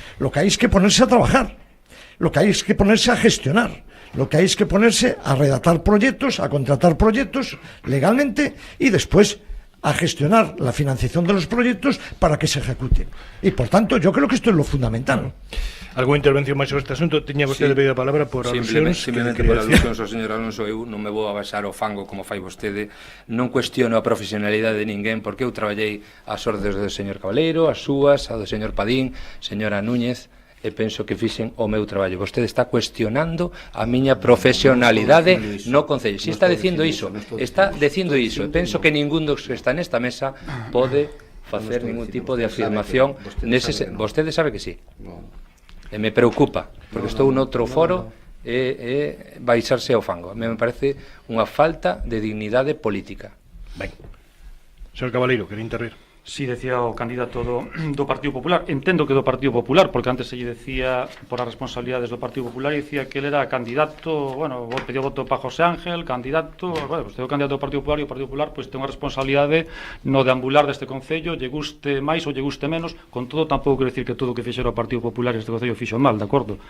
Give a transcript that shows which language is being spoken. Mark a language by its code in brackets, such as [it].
[es] Lo que hay es que ponerse a trabajar, lo que hay es que ponerse a gestionar, lo que hay es que ponerse a redactar proyectos, a contratar proyectos legalmente y después a gestionar la financiación de los proyectos para que se ejecuten. Y por tanto, yo creo que esto es lo fundamental. [gl] Alguna intervención máis sobre este asunto? Tiña vostede pedido a palabra por alusións? Simplemente por alusións ao señor Alonso. Eu non me vou a baixar ao fango como fai vostede. Non cuestiono a profesionalidade de ninguén, porque eu traballei ás ordes do señor Cabaleiro, as súas, a do señor Padín, señora Núñez, e penso que fixen o meu traballo. Vostede está cuestionando a miña profesionalidade no Concello. Si está dicindo iso, e penso que ningún dos que está nesta mesa pode facer ningún tipo de afirmación nese. Vostede sabe que sí. E me preocupa, porque estou noutro foro e baixarse ao fango. Me parece unha falta de dignidade política. Ben. Señor Cabaleiro, quería intervir. Si decía o candidato do Partido Popular, entendo que do Partido Popular, porque antes se lle decía por as responsabilidades do Partido Popular e dicía que ele era candidato, bueno, pediu voto para José Ángel, candidato, bueno, pues o candidato do Partido Popular e o Partido Popular pues ten unha responsabilidade no deambular deste Concello, lle guste máis ou lle guste menos, con todo tampouco quero dicir que todo o que fixera o Partido Popular este Concello fixo mal, de acordo?